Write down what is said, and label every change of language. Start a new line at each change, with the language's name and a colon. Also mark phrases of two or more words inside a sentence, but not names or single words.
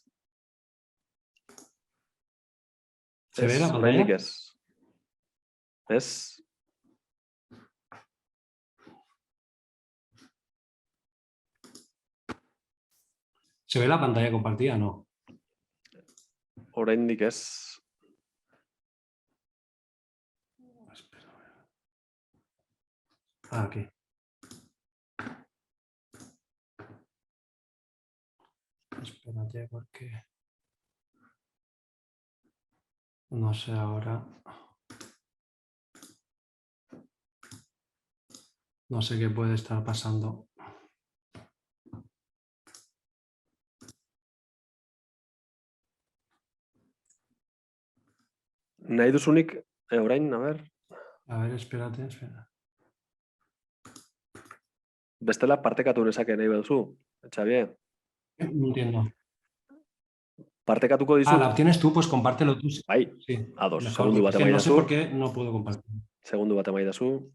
Spanish: ¿Se ve la pantalla? ¿Se ve la pantalla compartida? No.
Basque: Oraindik ez.
Spanish: Aquí. Espérate porque... No sé ahora... No sé qué puede estar pasando.
Basque: Nahi duzunik, orain,
Spanish: a ver... A ver, espérate, espera.
Basque: Bestela partekatu nezake nahi baduzu, Xavier.
Spanish: No entiendo.
Basque: Partekatuko dizut.
Spanish: La tienes tú, pues compártelo tú.
Basque: Bai,
Spanish: sí.
Basque: ados.
Spanish: Mejor,
Basque: Segundu bat emaidazu.
Spanish: No sé por qué no puedo compartir.
Basque: Segundu bat emaidazu.